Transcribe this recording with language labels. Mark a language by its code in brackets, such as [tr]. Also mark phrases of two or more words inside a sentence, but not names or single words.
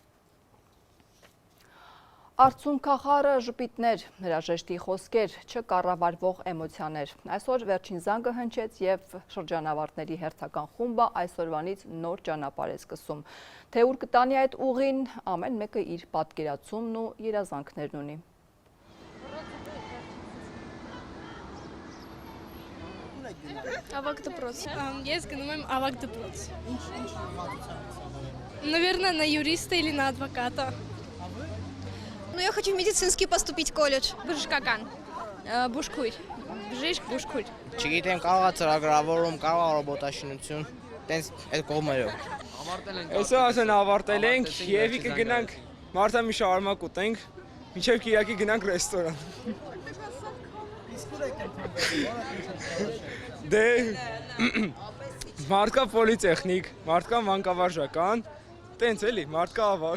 [hy] Արցունքախառը ժպիտներ, հրաժեշտի խոսքեր, չկառավարվող էմոցիաներ։ Այսօր վերջին զանգը հնչեց եւ շրջանավարտների հերթական խումբը այսօրվանից նոր ճանապարհ է սկսում։ Թե ուր կտանի այդ ուղին, ամեն մեկը իր պատկերացումն ու երազանքներն ունի։ Ավագ դպրոց։ Ես գնում եմ ավագ դպրոց։ [ru] Наверное, на юриста или на адвоката. Ну, я хочу в медицинский поступить в колледж. [hy] Բժշկական։ Բուժքույր։ Բժիշկ բուժքույր։ Չգիտեմ, կարող է ծրագրավորում, կարող է ռոբոտաշինություն, տենց այդ կողմերով։ Այսօր ասեն ավարտել ենք եւ կգնանք մարտամի շարմակ ուտենք, մինչև Կիրակի գնանք ռեստորան։ Դե մարդկա պոլիտեխնիկ, մարդկա մանկավարժական, տենց էլի, մարդկա ավագ։